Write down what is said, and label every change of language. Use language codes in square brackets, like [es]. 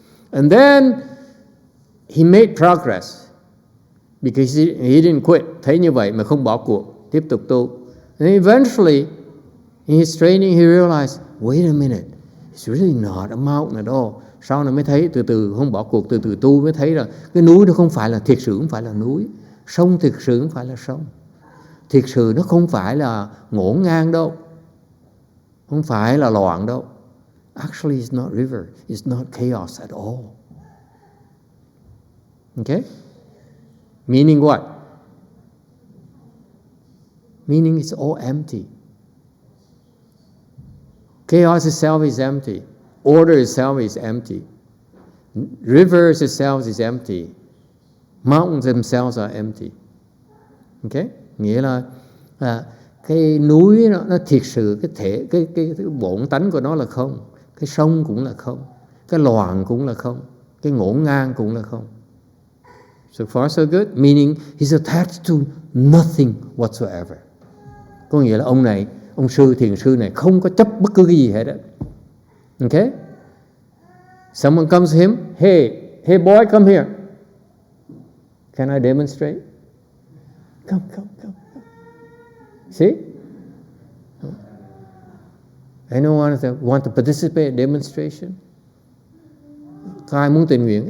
[en] And then he made progress because he didn't quit. [vi] Thấy như vậy mà không bỏ cuộc, tiếp tục tu. [en] And eventually, in his training, he realized, wait a minute, it's really not a mountain at all. [vi] Sau này mới thấy, từ từ không bỏ cuộc, từ từ tu mới thấy là cái núi nó không phải là, thiệt sự không phải là núi. Sông thiệt sự không phải là sông. Thiệt sự nó không phải là ngổn ngang đâu. Không phải là loạn đâu. [en] Actually, it's not river. It's not chaos at all. Okay? Meaning what? Meaning it's all empty. Chaos itself is empty. Order itself is empty. Rivers itself is empty. Mountains themselves are empty. Okay? [vi] Nghĩa là cái núi nó thiệt sự cái bổn tánh của nó là không. Cái sông cũng là không. Cái loạn cũng là không. Cái ngổn ngang cũng là không. [en] So far so good. Meaning he's attached to nothing whatsoever. [vi] Có nghĩa là ông thiền sư này không có chấp bất cứ cái gì hết á. [en] Okay? Someone comes to him, hey boy, come here. Can I demonstrate? Come. See? Anyone want to participate in demonstration? [vi] Có ai muốn tình nguyện?